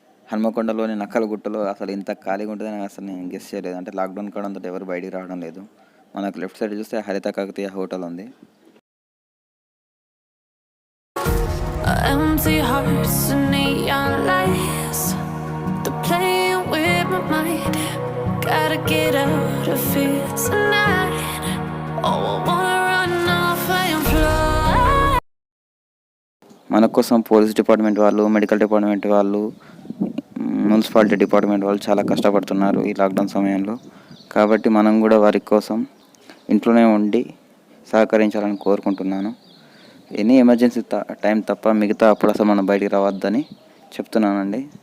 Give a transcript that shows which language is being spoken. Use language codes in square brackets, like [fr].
[te] హన్మకొండలోని నక్కలగుట్టలో అసలు ఇంత ఖాళీగా ఉంటుందని అసలు నేను గెస్ చేయలేదు. అంటే లాక్డౌన్ కావడంతో ఎవరు బయటికి రావడం లేదు. మనకు లెఫ్ట్ సైడ్ చూస్తే హరిత కాకతీయ హోటల్ ఉంది. [en] Empty hearts and neon lights, they're playing with my mind. Gotta get out of here tonight. Oh, I wanna run off and fly. [te] మన కోసం పోలీస్ డిపార్ట్మెంట్ వాళ్ళు, మెడికల్ డిపార్ట్మెంట్ వాళ్ళు, మున్సిపాలిటీ డిపార్ట్మెంట్ వాళ్ళు చాలా కష్టపడుతున్నారు ఈ లాక్డౌన్ సమయంలో. కాబట్టి మనం కూడా వారి కోసం ఇంట్లోనే ఉండి సహకరించాలని కోరుకుంటున్నాను. ఎనీ ఎమర్జెన్సీ టైం తప్ప మిగతా అప్పుడు అసలు మనం బయటికి రావద్దని చెప్తున్నానండి.